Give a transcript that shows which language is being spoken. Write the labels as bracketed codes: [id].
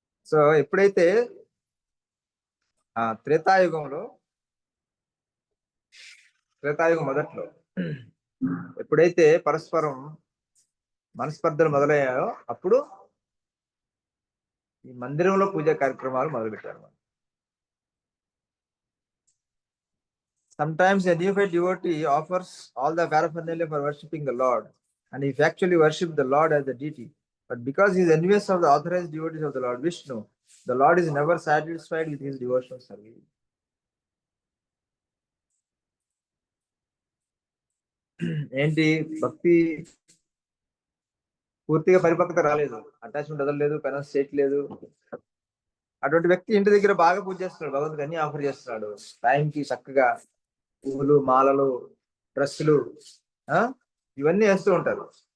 [te] So ఎప్పుడైతే త్రేతాయుగంలో త్రేతాయుగం మొదట్లో ఎప్పుడైతే పరస్పరం మనస్పర్ధలు మొదలయ్యాయో అప్పుడు ఈ మందిరంలో పూజా కార్యక్రమాలు మొదలుపెట్టారు. [en] Sometimes a neophyte devotee offers all the paraphernalia for worshipping the Lord, and he actually worships the Lord as the deity. But because he is envious of the authorized devotees of the Lord Vishnu, the Lord is never satisfied with his devotional service. [te] ఏంటి భక్తి పూర్తిగా పరిపక్వత రాలేదు, attachment వదలలేదు, పెనస్ చేయట్లేదు. అటువంటి వ్యక్తి ఇంటి దగ్గర బాగా పూజ చేస్తున్నాడు, భగవంతుడు అన్ని ఆఫర్ చేస్తున్నాడు, టైంకి చక్కగా పువ్వులు, మాలలు, డ్రెస్సులు ఇవన్నీ వేస్తూ ఉంటారు.